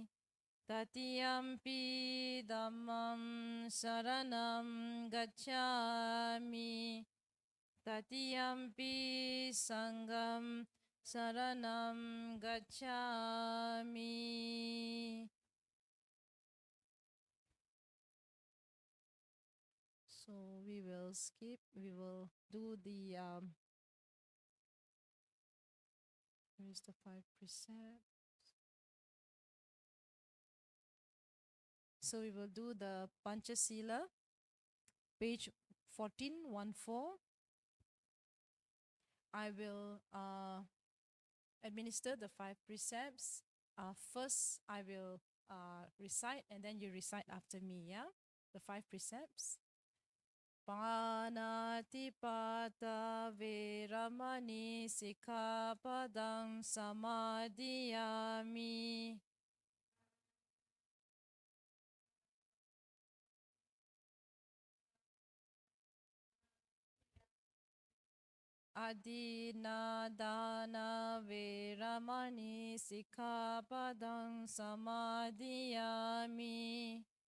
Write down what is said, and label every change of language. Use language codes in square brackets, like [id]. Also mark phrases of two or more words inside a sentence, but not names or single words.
[pi] Tatiyampi dhammam saranam gacchami. Tatiyampi sangham saranam gacchami. [en] So we will skip, we will do the, where's the 5 precepts? So we will do the Panchasila, page 1414. I will administer the 5 precepts. First, I will recite and then you recite after me, yeah? The 5 precepts. [pi] Panatipata Veramani Sikkhapadang Samadhiyami. Adinadana Veramani Sikkhapadang Samadhiyami.